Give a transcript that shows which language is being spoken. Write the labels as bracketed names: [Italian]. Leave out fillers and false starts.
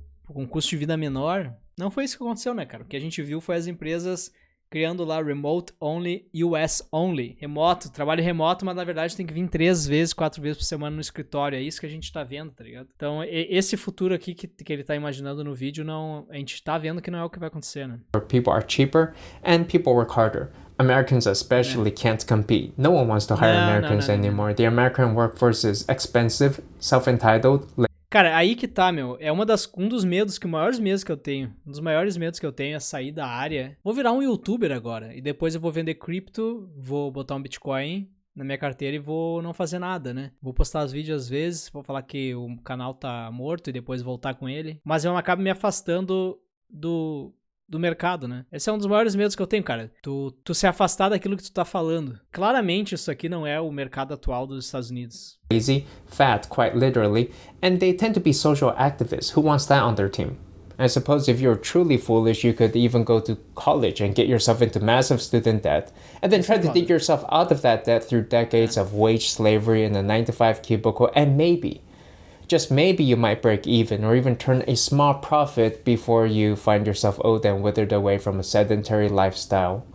[Portuguese] Com um custo de vida menor. Não foi isso que aconteceu, né, cara? O que a gente viu foi as empresas criando lá [English] remote only, US only. [Portuguese] Remoto, trabalho remoto, mas na verdade tem que vir 3 vezes, 4 vezes por semana no escritório. É isso que a gente tá vendo, tá ligado? Então, esse futuro aqui que ele tá imaginando no vídeo, a gente tá vendo que não é o que vai acontecer, né? [English] People are cheaper and people work harder. Americans especially can't compete. No one wants to hire Americans anymore. The American workforce is expensive, self-entitled. [Portuguese] Cara, aí que tá, meu. É um dos medos, maiores medos que eu tenho. Um dos maiores medos que eu tenho é sair da área. Vou virar um youtuber agora. E depois eu vou vender cripto, vou botar um Bitcoin na minha carteira e vou não fazer nada, né? Vou postar os vídeos às vezes, vou falar que o canal tá morto e depois voltar com ele. Mas eu acabo me afastando do mercado, né? Esse é um dos maiores medos que eu tenho, cara. Tu se afastar daquilo que tu tá falando. Claramente isso aqui não é o mercado atual dos Estados Unidos. [English] Lazy, fat, quite literally, and they tend to be social activists. Who wants that on their team? I suppose if you're truly foolish, you could even go to college and get yourself into massive student debt, and then try to dig yourself out of that debt through decades of wage slavery in a 9-to-5 cubicle, and maybe, just maybe, you might break even or even turn a small profit before you find yourself old and withered away from a sedentary lifestyle.